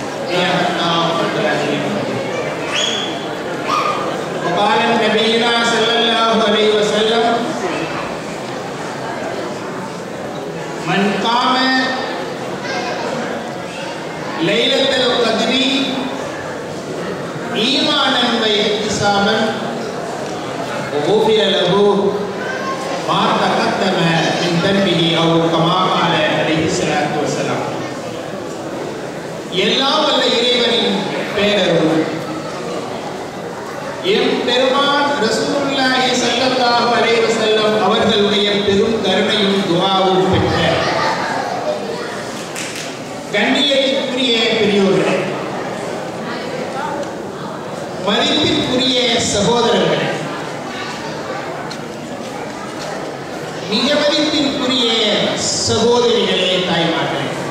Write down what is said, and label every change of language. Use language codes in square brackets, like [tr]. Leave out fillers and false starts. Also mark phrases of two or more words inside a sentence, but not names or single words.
[ar] وقال نبينا صلى الله عليه وسلم من قام ليلة القدر إيمانا واحتسابا غفر له ما تقدم من ذنبه أو كما قال عليه الصلاة والسلام. [ta] எல்லாம் வல்ல இறைவனின் பேரருள் எம் பெருமான் [ar] رسول الله صلى الله عليه وسلم [ta] அவர்களுடைய பெரும் கருணையும் துஆவும் பெற்ற கண்ணியத்திற்குரிய பெரியோர்களே, மதிப்பிற்குரிய சகோதரர்களே, மிக மதிப்பிற்குரிய சகோதரிகளே, தாய்மார்களே,